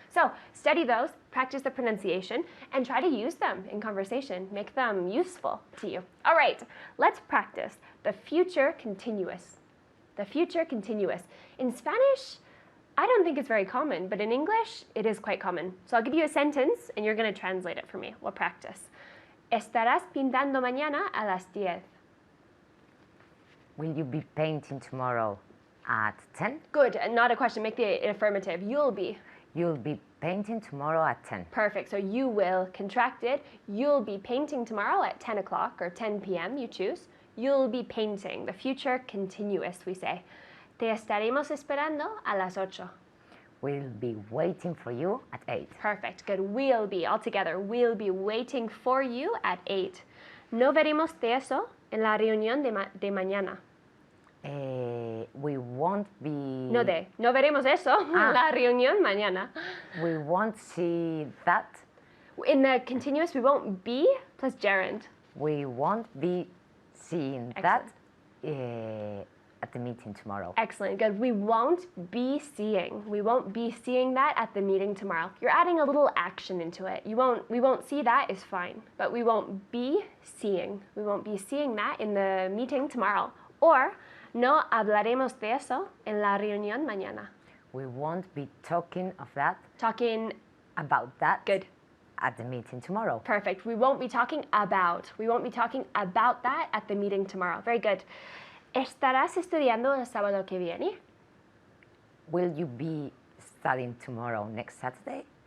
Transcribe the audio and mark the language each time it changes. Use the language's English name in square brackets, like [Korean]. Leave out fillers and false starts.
[English] So study those, practice the pronunciation, and try to use them in conversation. Make them useful to you. All right, let's practice the future continuous. The future continuous. In Spanish, I don't think it's very common, but in English, it is quite common. So I'll give you a sentence, and you're going to translate it for me. We'll practice. [Spanish] Estarás pintando mañana a las 10. [English] Will you be painting tomorrow at 10? Good, and not a question. Make the affirmative. You'll be. You'll be painting tomorrow at 10. Perfect. So you will, contracted. You'll be painting tomorrow at 10 o'clock or 10 p.m. You choose. You'll be painting. The future continuous, we say. [Spanish] Te estaremos esperando a las 8. [English] We'll be waiting for you at 8. Perfect. Good. We'll be, all together. We'll be waiting for you at 8. [Spanish] No veremos de eso en la reunión de mañana. [English] We won't be... [Spanish] No veremos eso en la reunión mañana. [English] We won't see that. In the continuous, we won't be plus gerund. We won't be seeing that at the meeting tomorrow. Excellent, good. We won't be seeing. We won't be seeing that at the meeting tomorrow. You're adding a little action into it. We won't see that is fine, but we won't be seeing. We won't be seeing that in the meeting tomorrow. [Spanish] Or, no hablaremos de eso en la reunión mañana. [English] We won't be talking of that. Talking about that. Good. At the meeting tomorrow. Perfect. We won't be talking about. We won't be talking about that at the meeting tomorrow. Very good. [Spanish] ¿Estarás estudiando el sábado que viene? [English] Will you be studying tomorrow, next Saturday?